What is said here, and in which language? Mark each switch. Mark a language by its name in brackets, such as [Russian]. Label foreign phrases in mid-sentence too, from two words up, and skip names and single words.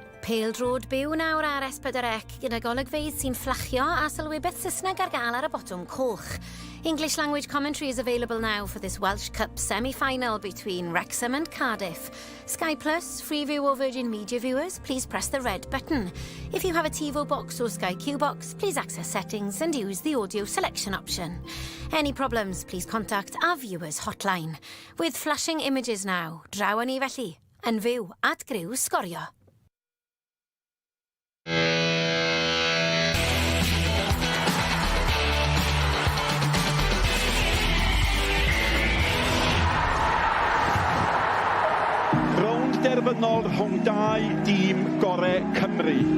[Welsh] Pêl-drod byw nawr ar S4C gyda golygfeydd sy'n fflachio a sylwybeth Saesneg ar gael ar y botwm coch. [English] English language commentary is available now for this Welsh Cup semi-final between Wrexham and Cardiff. Sky Plus, free view or Virgin Media viewers, please press the red button. If you have a TiVo box or Sky Q box, please access settings and use the audio selection option. Any problems, please contact our viewers hotline. With flashing images now, [Welsh] draw ni felly, yn fyw at griw sgorio. Derfynol rhwng dau dîm gorau Cymru.